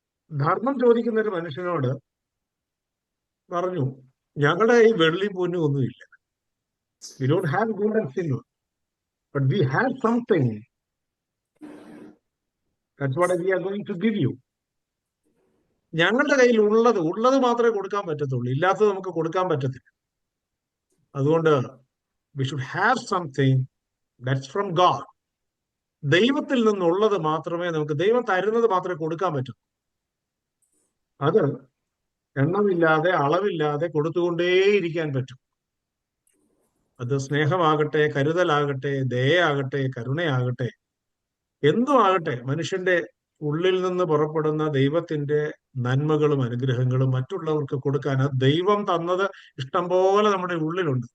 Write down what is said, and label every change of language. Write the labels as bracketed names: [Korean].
[Malayalam] ധർമ്മം ചോദിക്കുന്ന ഒരു മനുഷ്യനോട് പറഞ്ഞു, ഞങ്ങളുടെ ഈ വെള്ളി പൊന്നും ഒന്നുമില്ല. [English] We don't have gold and silver, but we have something. That's what we are going to give you. [Malayalam] ഞങ്ങളുടെ കയ്യിൽ ഉള്ളത് മാത്രമേ കൊടുക്കാൻ പറ്റത്തുള്ളൂ, ഇല്ലാത്തത് നമുക്ക് കൊടുക്കാൻ പറ്റത്തില്ല. [English] അതുകൊണ്ട് we should have something that's from God. [Malayalam] ദൈവത്തിൽ നിന്നുള്ളത് മാത്രമേ നമുക്ക്, ദൈവം തരുന്നത് മാത്രമേ കൊടുക്കാൻ പറ്റൂ. അത് എണ്ണമില്ലാതെ അളവില്ലാതെ കൊടുത്തുകൊണ്ടേയിരിക്കാൻ പറ്റും. അത് സ്നേഹമാകട്ടെ, കരുതലാകട്ടെ, ദയയാകട്ടെ, കരുണയാകട്ടെ, എന്തും ആകട്ടെ, മനുഷ്യന്റെ ഉള്ളിൽ നിന്ന് പുറപ്പെടുന്ന ദൈവത്തിന്റെ നന്മകളും അനുഗ്രഹങ്ങളും മറ്റുള്ളവർക്ക് കൊടുക്കാൻ, അത് ദൈവം തന്നത് ഇഷ്ടം പോലെ നമ്മുടെ ഉള്ളിലുണ്ട്.